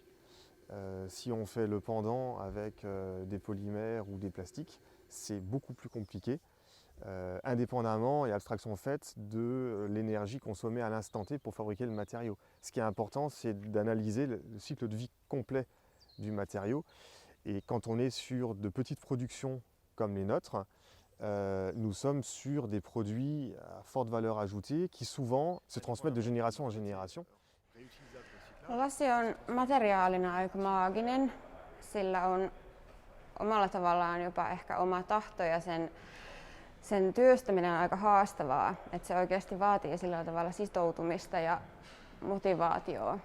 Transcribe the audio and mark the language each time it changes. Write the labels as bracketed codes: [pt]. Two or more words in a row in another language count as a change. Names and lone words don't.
[fr] Si on fait le pendant avec des polymères ou des plastiques, c'est beaucoup plus compliqué, indépendamment et abstraction faite de l'énergie consommée à l'instant T pour fabriquer le matériau. Ce qui est important, c'est d'analyser le cycle de vie complet du matériau. Et quand on est sur de petites productions comme les nôtres, nous sommes sur des produits à forte valeur ajoutée qui souvent se transmettent de génération en génération. [fi] Lasi on materiaalina aika maaginen. Sillä on omalla tavallaan jopa ehkä oma tahto ja sen työstäminen on aika haastavaa. Että se oikeasti vaatii sillä tavalla sitoutumista ja motivaatiota.